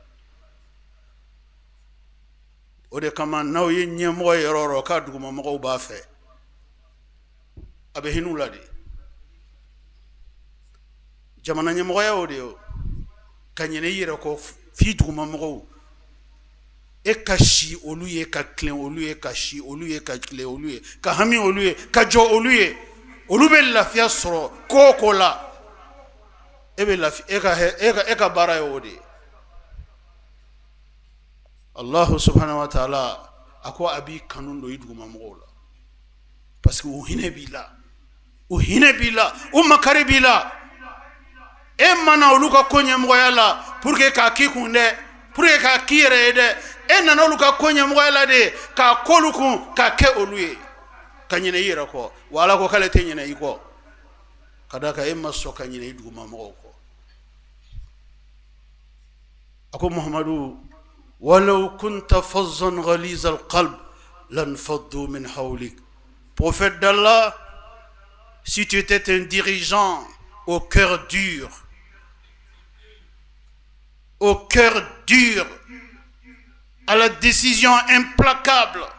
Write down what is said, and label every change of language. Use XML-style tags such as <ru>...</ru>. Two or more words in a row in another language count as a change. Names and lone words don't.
<bm>o de kama n'aw ye ɲɛmɔgɔ ye yɔrɔ o yɔrɔ k'a duguma mɔgɔw b'a fɛ a bɛ hinɛ u la de jamana ɲɛmɔgɔya o de ye ka ɲinɛ i yɛrɛ kɔ f'i duguma mɔgɔw e ka si olu ye ka tilen olu ye ka si olu ye ka tilen olu ye ka hami olu ye ka jɔ olu ye olu bɛ lafiya sɔrɔ ko o ko la e bɛ lafiya e ka baara ye o de ye.</bm> <ar>الله سبحانه و تعالى</ar> <bm>a ko a b'i kanu don i dugumamɔgɔw la</bm> <fr>parce que</fr> <bm>u hinɛ b'i la u hinɛ b'i la u makari b'i la e mana olu ka ko ɲɛmɔgɔya la</bm> <fr>pour que</fr> <bm>k'a k'i kun dɛ</bm> <fr>pour que</fr> <bm>k'a k'i yɛrɛ ye dɛ e nana olu ka ko ɲɛmɔgɔya la de k'a k'olu kun k'a kɛ olu ye ka ɲinɛ i yɛrɛ kɔ wa Ala ko k'ale tɛ ɲinɛ i kɔ ka d'a kan e ma sɔn ka ɲinɛ i dugumamɔgɔw kɔ. a ko</bm> <ar>محمد ولو كنت فظا غليظ القلب لانفضوا من حولك.</ar> <fr>Prophète d'Allah, si tu étais un dirigeant au cœur dur, à la décision implacable,</fr>